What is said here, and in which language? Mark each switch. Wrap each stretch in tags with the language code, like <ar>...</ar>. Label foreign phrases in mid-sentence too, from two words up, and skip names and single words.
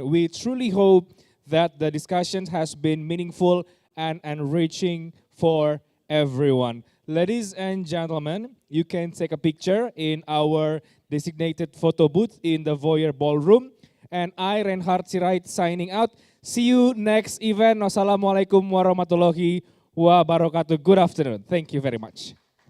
<en>We truly hope that the discussion has been meaningful and enriching for everyone. Ladies and gentlemen, you can take a picture in our designated photo booth in the Voyer Ballroom. And I, Reinhard Sirait, signing out. See you next event.</en> <ar>والسلام عليكم ورحمة الله وبركاته.</ar> <en>Good afternoon. Thank you very much.</en>